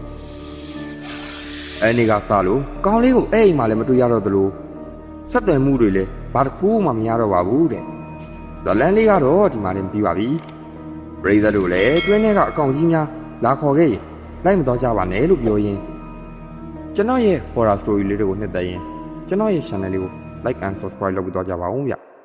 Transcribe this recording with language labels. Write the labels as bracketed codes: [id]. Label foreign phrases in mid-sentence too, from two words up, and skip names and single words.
[my] အဲ့ဒီကစလို့ကောင်လေးကိုအဲ့အိမ်မှာလည်းမတွေ့ရတော့သလိုဆက်သွယ်မှုတွေလည်းဘာတစ်ခုမှမရတော့ပါဘူးတဲ့ဒေါ်လန်လေးကတော့ဒီမှာလည်းပြီးပါပြီပရိသတ်တို့လည်းတွင်းထဲကအကောင်ကြီးများလာခေါ်ခဲ့ရင်လိုက်မတော့ကြပါနဲ့လို့ပြောရင်းကျွန်တော်ရဲ့ [en] horror story [my] လေးတွေကိုနှစ်သက်ရင်ကျွန်တော်ရဲ့ channel လေးကို [en] like and subscribe [my] လုပ်ပြီးတော့ကြပါဦးဗျ